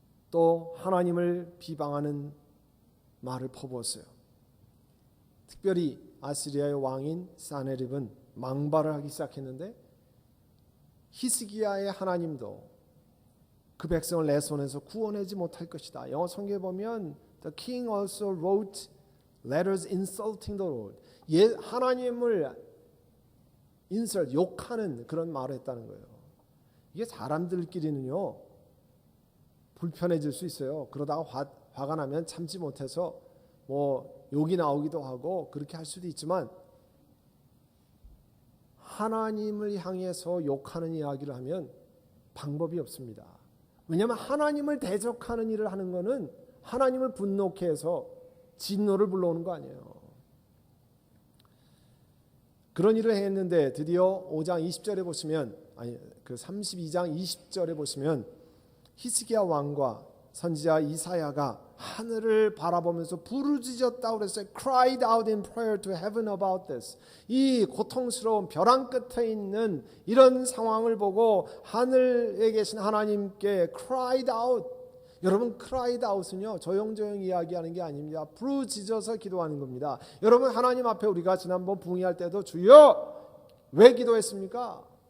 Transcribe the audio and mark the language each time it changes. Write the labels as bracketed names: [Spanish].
[Korean] 또 하나님을 비방하는 말을 퍼부었어요. 특별히 아시리아의 왕인 사네립은 망발을 하기 시작했는데 히스기야의 하나님도 그 백성을 내 손에서 구원하지 못할 것이다. 영어 성경에 보면 [English] The king also wrote letters insulting the Lord. [Korean] 하나님을 욕하는 그런 말을 했다는 거예요. 이게 사람들끼리는요 불편해질 수 있어요. 그러다가 화가 나면 참지 못해서 뭐 욕이 나오기도 하고 그렇게 할 수도 있지만 하나님을 향해서 욕하는 이야기를 하면 방법이 없습니다. 왜냐하면 하나님을 대적하는 일을 하는 것은 하나님을 분노케 해서 진노를 불러오는 거 아니에요. 그런 일을 했는데 드디어 5장 20절에 보시면 그 32장 20절에 보시면 히스기야 왕과 선지자 이사야가 하늘을 바라보면서 부르짖었다고 그랬어요. [English] Cried out in prayer to heaven about this. [Korean] 이 고통스러운 벼랑 끝에 있는 이런 상황을 보고 하늘에 계신 하나님께 cried out. 여러분 cried out은요 조용조용 이야기하는 게 아닙니다. 부르짖어서 기도하는 겁니다. 여러분 하나님 앞에 우리가 지난번 부흥할 때도 주여 왜 기도했습니까?